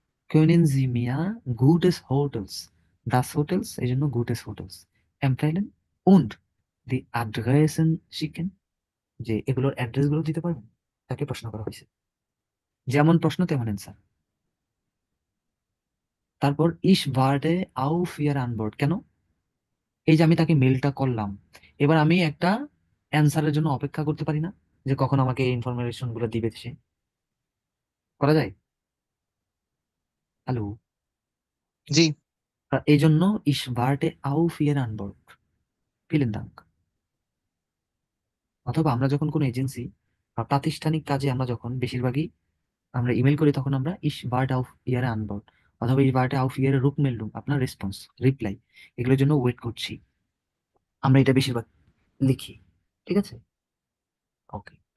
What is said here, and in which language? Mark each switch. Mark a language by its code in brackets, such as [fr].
[de] können Sie mir gutes Hotels, das Hotels [bn] এই জন্য [de] gutes Hotels empfehlen und die Adressen schicken, [bn] যে এগুলোর address গুলো দিতে পারবেন। তাকে প্রশ্ন করা হয়েছে, যেমন প্রশ্ন তেমন অ্যান্সার। তারপর ইস ওয়ার্ডে আউ ফিয়ার আনবোর্ড, কেন? এই যে আমি তাকে মেলটা করলাম, এবার আমি একটা অ্যান্সারের জন্য অপেক্ষা করতে পারি না, যে কখন আমাকে এই ইনফরমেশন গুলো দিবে সে? করা যায়? হ্যালো। জি। এই জন্য [de] ich warte auf Ihre Antwort. Vielen Dank. [bn] অথবা আমরা যখন কোনো এজেন্সি বা প্রাতিষ্ঠানিক কাজে আমরা যখন বেশিরভাগই আমরা ইমেল করি তখন আমরা [de] ich warte auf Ihre Antwort [bn] অথবা [de] ich warte auf Ihre Rückmeldung, [bn] আপনার রেসপন্স, রিপ্লাই, এগুলোর জন্য ওয়েট করছি। আমরা এটা বেশিরভাগ লিখি। ঠিক আছে? ওকে।